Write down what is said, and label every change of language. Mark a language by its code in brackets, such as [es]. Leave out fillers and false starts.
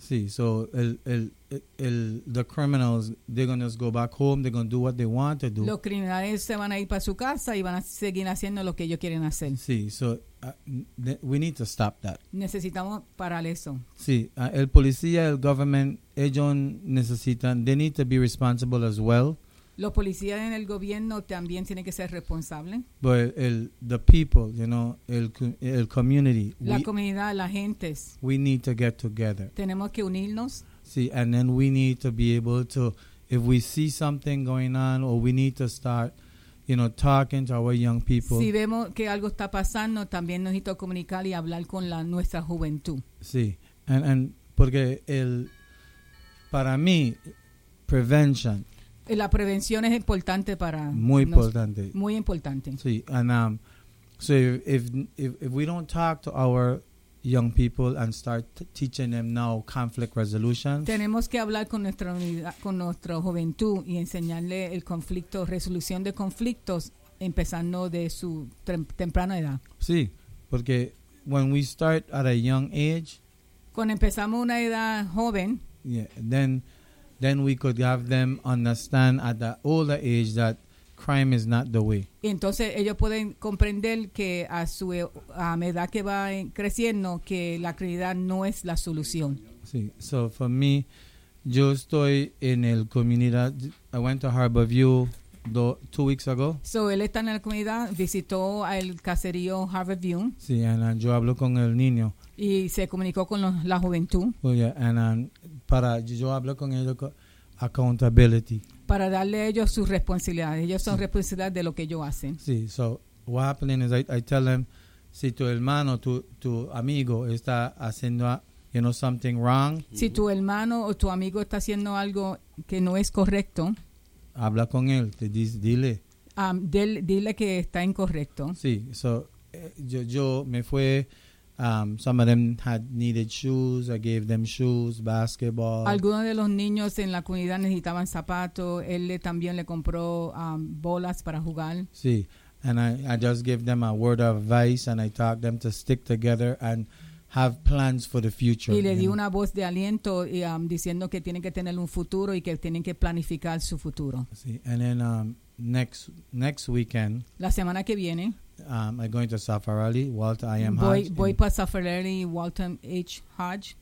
[es] Sí, [en] so the criminals, they're going to go back home, they're going to do what they want to do. [es] Los criminales se van a ir para su casa y van a seguir haciendo lo que ellos quieren hacer. Sí, [en] so we need to stop that. [es] Necesitamos parar eso. Sí, el policía, el [en] government, [es] ellos necesitan, [en] they need to be responsible as well. [es] Los policías en el gobierno también tienen que ser responsables. [en] But the people, you know, [es] el [en] community. [es] La comunidad, las gentes. [en] We need to get together. [es] Tenemos que unirnos. Sí, [en] and then we need to be able to, if we see something going on or we need to start, you know, talking to our young people. [es] Si vemos que algo está pasando, también necesito comunicar y hablar con nuestra juventud. Sí, [en] and [es] porque para mí, [en] prevention. [es] La prevención es importante para... Muy importante. Sí, [en] and if we don't talk to our young people and start teaching them now conflict resolution. [es] Tenemos que hablar con nuestra unidad, con nuestra juventud y enseñarle el conflicto, resolución de conflictos, empezando de su temprana edad. Sí, porque [en] when we start at a young age, [es] cuando empezamos una edad joven, [en] then we could have them understand at the older age that crime is not the way. [es] Entonces ellos pueden comprender que a medida que va creciendo que la criminalidad no es la solución. Sí. [en] So for me, [es] yo estoy en el comunidad. [en] I went to Harborview 2 weeks ago. [es] So él está en la comunidad, visitó al caserío Harborview. Sí, [en] and [es] yo hablo con el niño. Y se comunicó con la juventud. [en] Oh yeah, and [es] para yo hablo con ellos accountability. Para darle a ellos su responsabilidad. Ellos son responsabilidad de lo que ellos hacen. Sí, [en] so what happening is I tell them, [es] si tu hermano, tu amigo está haciendo, [en] you know, something wrong. [es] Si tu hermano o tu amigo está haciendo algo que no es correcto. Habla con él, dile. Dile que está incorrecto. Sí, [en] so [es] yo me fui, [en] some of them had needed shoes. I gave them shoes, basketball. [es] Algunos de los niños en la comunidad necesitaban zapatos. Él también le compró bolas para jugar. Sí, [en] and I just gave them a word of advice, and I taught them to stick together and have plans for the future. [es] Y le di una voz de aliento y diciendo que tienen que tener un futuro y que tienen que planificar su futuro. Sí, [en] and then next weekend. [es] La semana que viene. [en] I'm going to Safarelli, Walter I. M. [es] Hodge. Voy para Safarelli, Walter H. Hodge.